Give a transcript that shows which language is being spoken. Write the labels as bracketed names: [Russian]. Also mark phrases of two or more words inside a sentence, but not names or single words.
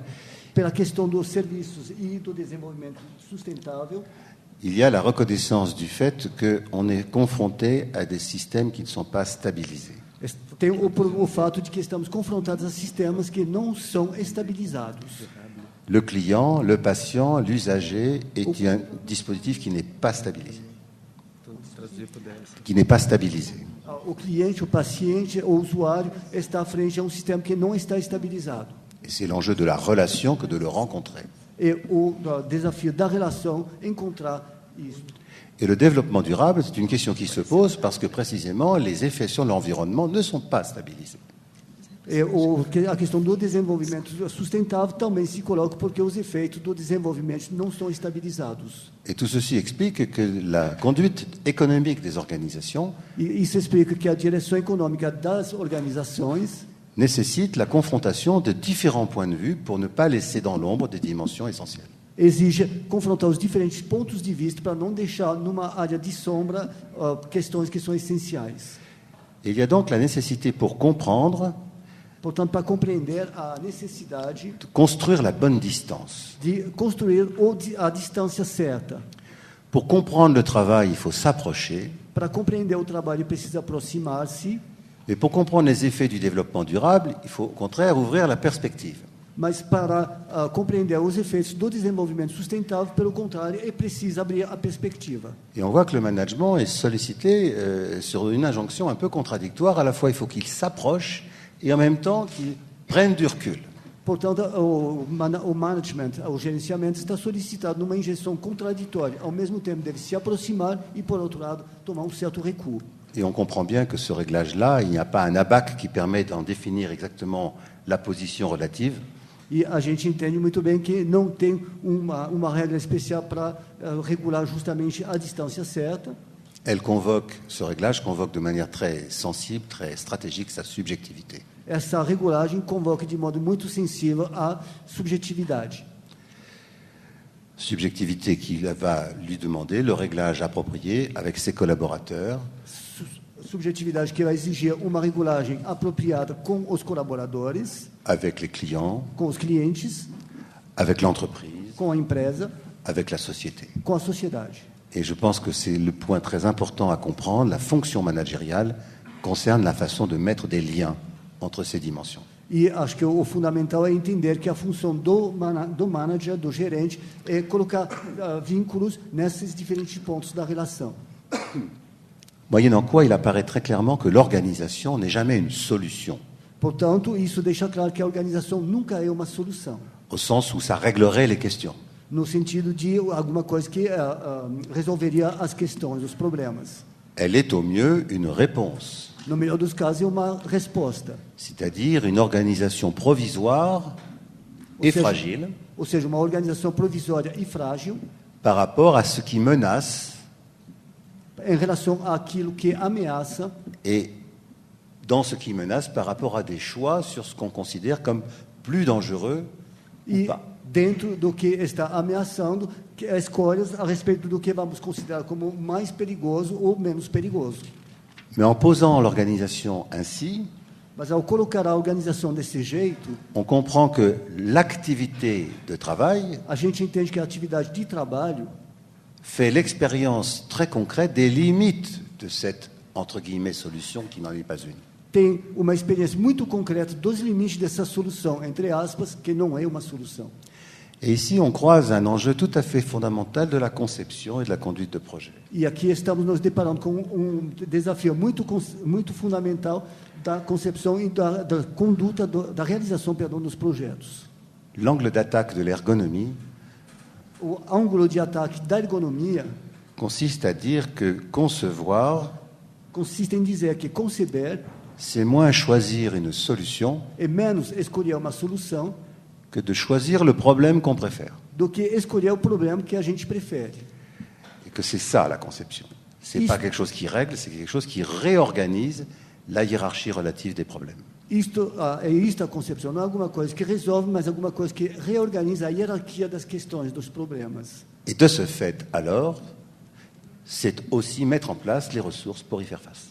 [Portuguese] Pela questão dos serviços e do desenvolvimento sustentável, [French] il y a la reconnaissance du fait qu'on est confronté à des systèmes qui ne sont pas stabilisés. [Portuguese] tem o fato de que estamos confrontados a sistemas que não são estabilizados. [French] Le client, le patient, l'usager est un dispositif qui n'est pas stabilisé. Qui n'est pas stabilisé. [Portuguese] O cliente, o paciente, o usuário está frente a um sistema que não está estabilizado. [French] Et c'est l'enjeu de la relation que de le rencontrer. [Portuguese] E o desafio da relação encontrar isso. [French] Et le développement durable, c'est une question qui se pose parce que précisément les effets sur l'environnement ne sont pas stabilisés. [Portuguese] A questão do desenvolvimento sustentável também se coloca porque os efeitos do desenvolvimento não estão estabilizados. [French] Et tout ceci explique que la conduite économique des organisations [Portuguese] E isso explica que a direção econômica das organizações [French] nécessite la confrontation de différents points de vue pour ne pas laisser dans l'ombre des dimensions essentielles. [Portuguese] exige confrontar os diferentes pontos de vista para não deixar numa área de sombra questões que são essenciais. [French] Il y a donc la nécessité pour comprendre [Portuguese] Portanto, para compreender a necessidade [French] de construire la bonne distance. [Portuguese] de construir a distância certa. [French] Pour comprendre le travail, il faut s'approcher. [Portuguese] Para compreender o trabalho, precisa aproximar-se, [French] Mais pour comprendre les effets du développement durable, il faut au contraire ouvrir la perspective. [Portuguese] mas para compreender os efeitos do desenvolvimento sustentável, pelo contrário, é preciso abrir a perspectiva. [French] Et on voit que le management est sollicité sur une injonction un peu contradictoire. À la fois, il faut qu'il s'approche et en même temps qu'il prenne du recul. [Portuguese] Portanto, o management, o gerenciamento está solicitado numa injeção contraditória. Ao mesmo tempo, deve se aproximar e, por outro lado, tomar um certo recuo. [French] Et on comprend bien que ce réglage-là, il n'y a pas un ABAC qui permet d'en définir exactement la position relative. [Portuguese] E a gente entende muito bem que não tem uma regra especial para regular justamente a distância certa. [French] Elle convoque, ce réglage convoque de manière très sensible, très stratégique sa subjectivité. [Portuguese] Essa regulagem convoca de modo muito sensível a subjetividade. [French] Subjectivité qui va lui demander le réglage approprié avec ses collaborateurs, [Portuguese] Subjetividade que vai exigir uma regulagem apropriada com os colaboradores, [French] avec les clients, [Portuguese] com os clientes, [French] avec l'entreprise, [Portuguese] com a empresa, [French] avec la société. [Portuguese] com a sociedade. [French] Et je pense que c'est le point très important à comprendre. La fonction managériale concerne la façon de mettre des liens entre ces dimensions. [Portuguese] E acho que o fundamental é entender que a função do manager, do gerente, é colocar vínculos nesses diferentes pontos da relação. [French] Moyennant quoi, il apparaît très clairement que l'organisation n'est jamais une solution, [Portuguese] Portanto, isso deixa claro que a organização nunca é uma solução, [French] au sens où ça réglerait les questions. [Portuguese] no sentido de alguma coisa que resolveria as questões, os problemas. [French] Elle est au mieux une réponse, [Portuguese] No melhor dos casos, é uma resposta. [French] c'est-à-dire une organisation provisoire et fragile [Portuguese] Ou seja, uma organização provisória e frágil [French] par rapport à ce qui menace [Portuguese] em relação àquilo que ameaça [French] et dans ce qui menace par rapport à des choix sur ce qu'on considère comme plus dangereux ou [Portuguese] e [French] pas. [Portuguese] dentro do que está ameaçando, que escolhas a respeito do que vamos considerar como mais perigoso ou menos perigoso. [French] Mais en posant l'organisation ainsi, [Portuguese] Mas ao colocar a organização desse jeito, [French] on comprend que l'activité de travail [Portuguese] a gente entende que a atividade de trabalho [French] fait l'expérience très concrète des limites de cette, entre guillemets, solution qui n'en est pas une. [Portuguese] tem uma experiência muito concreta dos limites dessa solução, entre aspas, que não é uma solução. [French] Et ici, on croise un enjeu tout à fait fondamental de la conception et de la conduite de projet. [Portuguese] E aqui estamos nos deparando com desafio muito fundamental da concepção e da conduta, da realização, dos projetos. [French] L'angle d'attaque de l'ergonomie [Portuguese] O ângulo de ataque da ergonomia [French] consiste à dire que concevoir, [Portuguese] consiste em dizer que conceber [French] c'est moins choisir une solution [Portuguese] é menos escolher uma solução [French] que de choisir le problème qu'on préfère. [Portuguese] do que escolher o problema que a gente prefere. [French] Et que c'est ça la conception. C'est Ici- pas quelque chose qui règle, c'est quelque chose qui réorganise la hiérarchie relative des problèmes. [Portuguese] Isto a concepção, não é alguma coisa que resolve, mas alguma coisa que reorganiza a hierarquia das questões, dos problemas. [French] Et de ce fait, alors, c'est aussi mettre en place les ressources pour y faire face.